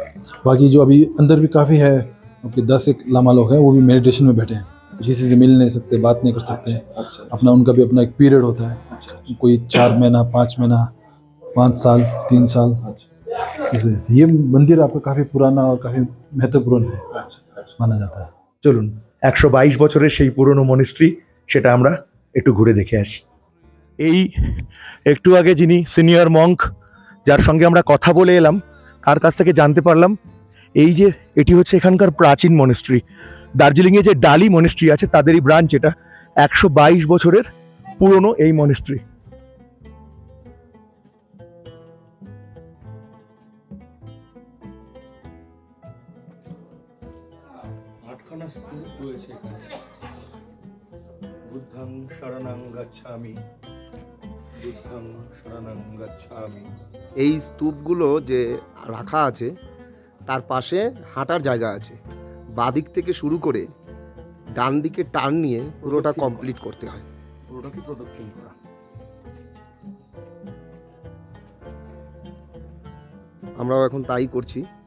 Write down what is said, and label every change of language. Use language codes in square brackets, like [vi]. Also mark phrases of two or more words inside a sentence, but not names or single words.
[hi] बाकी जो अभी अंदर भी काफ़ी है, आपके 10 एक लामा लोग हैं, वो भी मेडिटेशन में बैठे हैं, किसी से मिल नहीं सकते, बात नहीं कर सकते हैं। अच्छा अपना उनका भी अपना एक पीरियड होता है, अच्छा कोई 4 महीना, 5 महीना, 5 साल, 3 साल। अच्छा। इस वजह से ये मंदिर आपका काफ़ी पुराना और काफ़ी महत्वपूर्ण है माना जाता है। [bn] চলুন 122 বছরের সেই পুরনো মনিস্ট্রি সেটা আমরা একটু ঘুরে দেখে আসি। এই একটু আগে যিনি [en] senior monk [bn] যার সঙ্গে আমরা কথা বলে এলাম তার কাছ থেকে জানতে পারলাম এই যে এটি হচ্ছে এখানকার প্রাচীন মনিস্ট্রি। দার্জিলিংয়ে যে ডালি মনিস্ট্রি আছে তাদেরই ব্রাঞ্চ এটা। 122 বছরের পুরনো এই মনিস্ট্রি। আটখানা স্তূপ রয়েছে এখানে। [pi] বুদ্ধং শরণং গচ্ছামি, বুদ্ধং শরণং গচ্ছামি। [bn] এই স্তূপগুলো যে রাখা আছে তার পাশে হাঁটার জায়গা আছে। বাদিক থেকে শুরু করে ডান দিকে টার্ন নিয়ে পুরোটা কমপ্লিট করতে হয়। পুরোটাকে প্রদক্ষিণ করা। আমরাও এখন তাই করছি।